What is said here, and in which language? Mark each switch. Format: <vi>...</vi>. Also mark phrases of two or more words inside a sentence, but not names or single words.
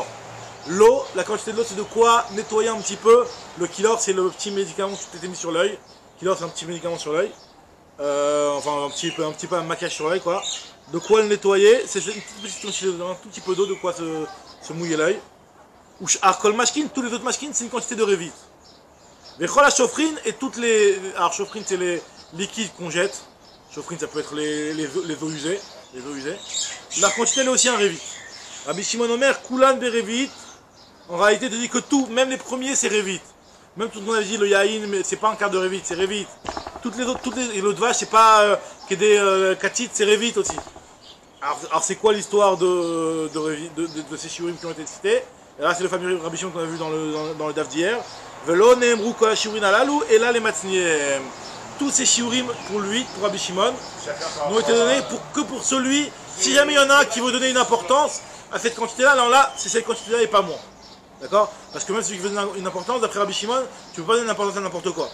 <fr>L'eau, la quantité de l'eau c'est de quoi nettoyer un petit peu. Le kilor c'est le petit médicament que tu t'étais mis sur l'œil. Kilor c'est un petit médicament sur l'œil. Enfin un petit peu un maquillage sur l'œil quoi. De quoi le nettoyer, c'est une petite quantité, un tout petit peu d'eau de quoi se mouiller l'œil.</fr> <he>כל משקין,</he> <fr>tous les autres mashkin c'est une quantité de révite.</fr> <he>וכל השופכין</he> <fr>et toutes les. Alors chofrine c'est les liquides qu'on jette. Chofrine ça peut être les eaux usées. Les eaux usées. La quantité elle est aussi un révite.</fr> <he>רבי שמעון אומר, כולן ברביעית.</he> <fr>En réalité, te dit que tout, même les premiers, c'est révite. Même tout ce qu'on a dit, le yaïn, mais c'est pas un quart de révite, c'est révite. Toutes les autres, et l'autre vache, c'est pas que des katites, c'est révite aussi. Alors c'est quoi l'histoire de ces shiurim qui ont été cités? Et là, c'est le fameux Rabbi Shimon qu'on a vu dans le daf d'hier.</fr> <he>ולא נאמרו כל שיעורים האלו,</he> <fr>et là les matzniem. Tous ces shiurim pour lui, pour Rabbi Shimon, n'ont été donnés que pour celui, si jamais il y en a un qui veut donner une importance à cette quantité-là, alors là, c'est cette quantité-là et pas moins. D'accord? Parce que même celui qui veut donner une importance, d'après Rabbi Shimon, tu ne peux pas donner une importance à n'importe quoi.</fr>